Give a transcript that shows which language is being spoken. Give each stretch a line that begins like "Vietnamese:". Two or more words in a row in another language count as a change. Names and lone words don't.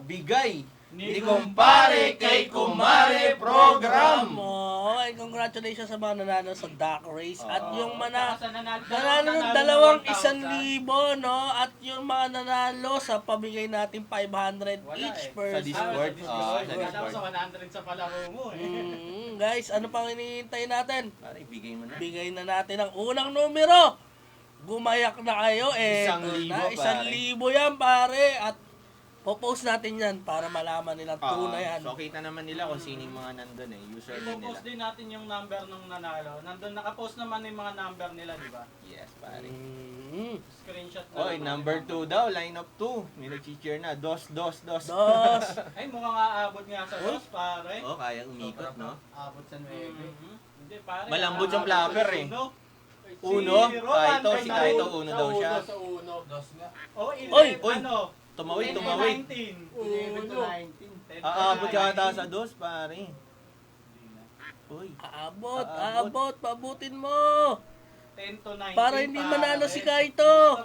Filipino: Bigay ni Kumpare kay Kumare Program. Oo,
English: and congratulations. congratulations
Filipino: sa mga nanalo sa Duck Race. At yung Tsaka sa nanalo ng dalawang 1,000, no? At yung mga nanalo sa pamigay natin 500 Wala each eh. person. Sa Discord. Sa Sa Discord. Discord. Sa 100 sa palaro mo eh. Guys, ano pang hinihintay natin? Pare, ibigay mo na. Bigay na natin ang unang numero. Gumayak na kayo. 1,000, Na, 1,000 pare. yan, pare. At popost natin yan para malaman nilang tunay yan. So, kita naman nila kung sino yung mga nandun eh. Username nila. I-post din natin yung number nung nanalo. Nandun nakapost naman yung mga number nila, di ba? Yes, pare. Screenshot na Oy, lang number natin. 2 daw,
English: line up
Filipino: 2. May nag-cheer na. Dos. Dos. Ay, mukhang aabot nga sa dos, pare. Oh, kaya umikot, no? Abot sa 9. Mhm. Hindi, pare. Malambot yung aabot sa flapper eh. uno. Uno? Kaito, si Kaito, uno daw siya. Sa uno. Oh, Oy! ano? Tumawid. 11 to 19. Aabot yata sa dos, pare. Uy. Aabot. Paabutin mo. 10 to 19. Para hindi pare. manalo si Kaito.